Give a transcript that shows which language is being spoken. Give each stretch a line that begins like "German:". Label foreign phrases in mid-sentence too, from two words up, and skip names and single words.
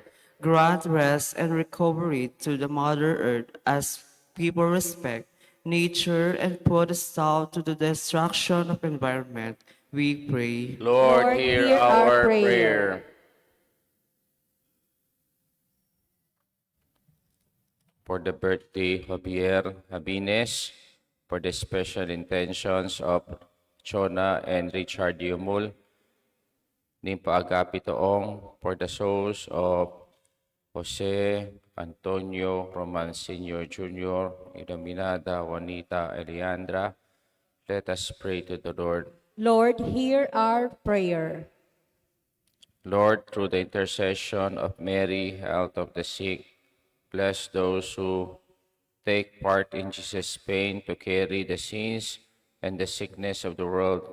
English: Grant rest and recovery to the Mother Earth as people respect nature and put a stop to the destruction of environment, we pray. Lord, hear our prayer. For the birthday of Javier Habines, for the special intentions of Chona and Richard Yumul,
Pampanga: ning paagapi toong
English: for the souls of Jose Antonio Roman Sr. Jr., Iluminada Juanita Eliandra. Let us pray to the Lord. Lord, hear our prayer. Lord, through the intercession of Mary, health of the sick, bless those who take part in Jesus' pain to carry the sins and the sickness of the world.